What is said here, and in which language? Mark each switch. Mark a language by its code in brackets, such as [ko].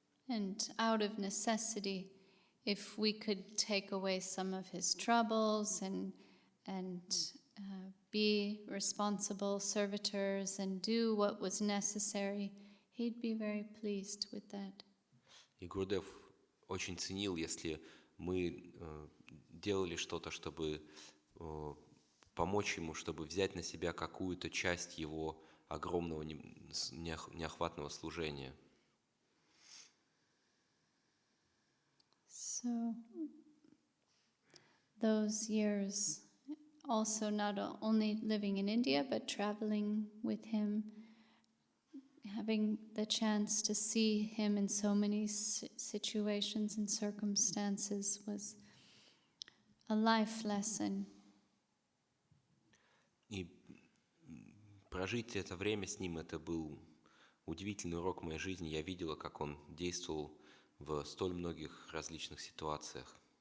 [en] And out of necessity, if we could take away some of his troubles and be responsible servitors and do what was necessary, he'd be very pleased with that. [ru] И Гурудев очень ценил, если мы делали что-то, чтобы помочь ему, чтобы взять на себя какую-то часть его огромного неохватного служения. [en] So those years, also not only living in India, but traveling with him, having the chance to see him in so many situations and circumstances was a life lesson. [ru] И прожить это время с ним, это был удивительный урок моей жизни. Я видела, как он действовал в столь многих различных ситуациях.